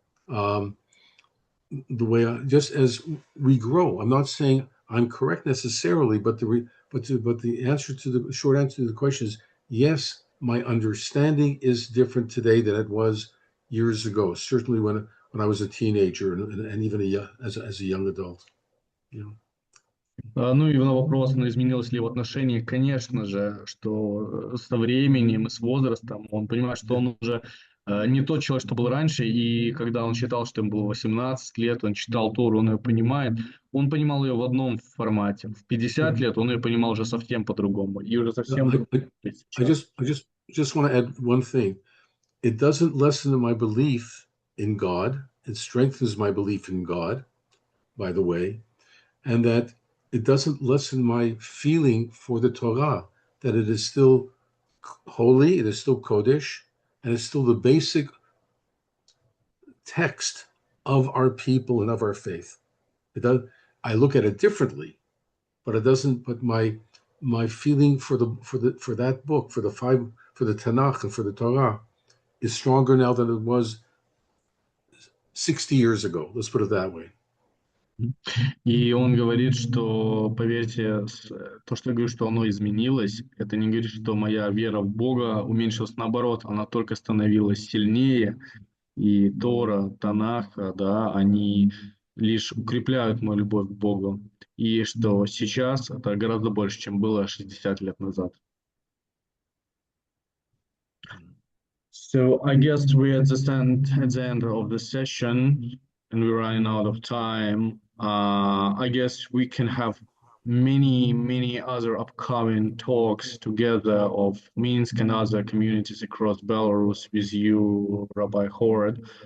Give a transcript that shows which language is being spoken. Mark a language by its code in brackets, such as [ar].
[en] The way just as we grow, I'm not saying I'm correct necessarily, but the answer to the short answer to the question is yes. My understanding is different today than it was years ago. Certainly when I was a teenager and even as a young adult. You know. [ru] Ну и на вопрос, изменилось ли его отношение, конечно же, что со временем и с возрастом он понимает, что он уже не тот человек, что был раньше, и когда он считал, что ему было 18 лет, он читал Тору, он ее понимает, он понимал ее в одном формате. В 50 лет он ее понимал уже совсем по-другому. И уже совсем... [en] I just want to add one thing. It doesn't lessen my belief in God. It strengthens my belief in God, by the way, and that it doesn't lessen my feeling for the Torah, that it is still holy, it is still Kodesh, and it's still the basic text of our people and of our faith. I look at it differently, but it doesn't. But my feeling for that book, for the Tanakh and for the Torah, is stronger now than it was 60 years ago. Let's put it that way. [ru] И он говорит, что, поверьте, то, что я говорю, что оно изменилось, это не говорит, что моя вера в Бога уменьшилась, наоборот, она только становилась сильнее, и Тора, Танах, да, они лишь укрепляют мою любовь к Богу, и что сейчас это гораздо больше, чем было 60 лет назад. [en] So I guess we're at the end of the session, and we're running out of time. I guess we can have many other upcoming talks together of Minsk and other communities across Belarus with you, Rabbi Howard.